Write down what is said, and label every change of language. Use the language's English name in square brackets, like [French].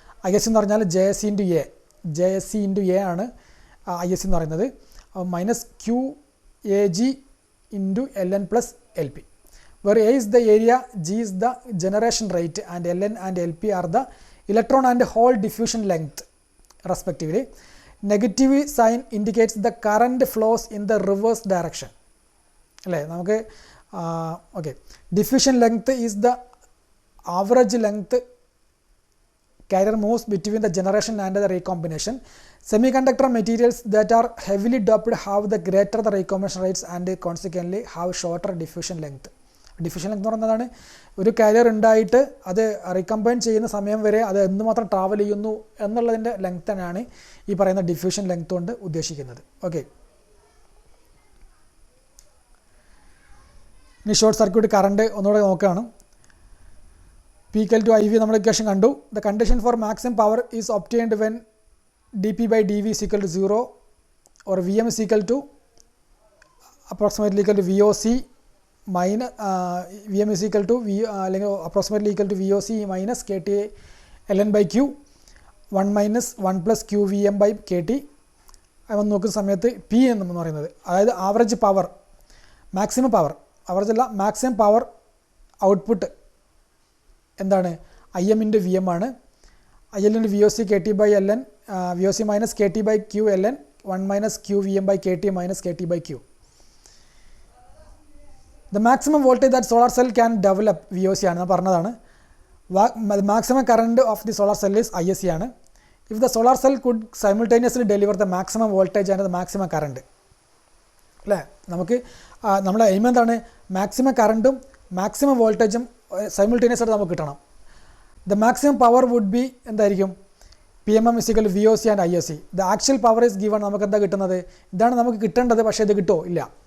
[English] I S എന്ന് പറഞ്ഞാൽ J S C into A ആണ് ഐ എസ് എന്ന് പറയുന്നത്, minus Q A G into L N plus L P, where A is the area, G is the generation rate and L N and L P are the electron and hole diffusion length respectively. Negative sign indicates the current flows in the reverse direction. [Malayalam] അല്ലേ നമുക്ക് [English] Okay, diffusion length is the average length carrier moves between the generation and the recombination. Semiconductor materials that are heavily doped have the greater the recombination rates and consequently have shorter diffusion length. [Malayalam] Diffusion length എന്ന് പറയുന്നതാണ് ഒരു carrier ഉണ്ടായിട്ട് അത് recombine ചെയ്യുന്ന സമയം വരെ അത് എന്തുമാത്രം ട്രാവൽ ചെയ്യുന്നു എന്നുള്ളതിൻ്റെ ലെങ്ത്താണ് ഈ പറയുന്ന ഡിഫ്യൂഷൻ ലെങ്ത് കൊണ്ട് ഉദ്ദേശിക്കുന്നത്. ഓക്കെ, ഇനി ഷോർട്ട് സർക്യൂട്ട് കറണ്ട് ഒന്നുകൂടെ നോക്കുകയാണ്. P equal to I V നമ്മൾ ഇക്വേഷൻ കണ്ടു. [English] The condition for maximum power is obtained when D P by D V is equal to 0 or Vm is equal to approximately equal to VOC minus Vm is equal to അല്ലെങ്കിൽ approximately equal to VOC minus KT ln by Q 1 minus 1 plus QVM by KT. [Malayalam] അവൻ നോക്കുന്ന സമയത്ത് P എന്ന് പറയുന്നത് അതായത് average power, maximum power, average അല്ല maximum power output എന്താണ് I M into V M ആണ്. [English] I L into V O C K T by L N, V O C minus K T by Q L N 1 minus Q V M by K T minus K T by Q. The maximum voltage that solar cell can develop VOC [Malayalam] ആണ് പറഞ്ഞതാണ്. [English] Maximum current of the solar cell is ISC ആണ്. If the solar cell could simultaneously deliver the maximum voltage and the maximum current, [Malayalam] അല്ലേ നമുക്ക് നമ്മുടെ aim എന്താണ് maximum കറണ്ടും maximum വോൾട്ടേജും simultaneous ആയിട്ട് നമുക്ക് കിട്ടണം. [English] The maximum power would be [Malayalam] എന്തായിരിക്കും [English] PMM is equal to VOC and ISC. The actual power is given, [Malayalam] നമുക്ക് എന്താ കിട്ടുന്നത്, ഇതാണ് നമുക്ക് കിട്ടേണ്ടത്, പക്ഷേ ഇത് കിട്ടുമോ ഇല്ല.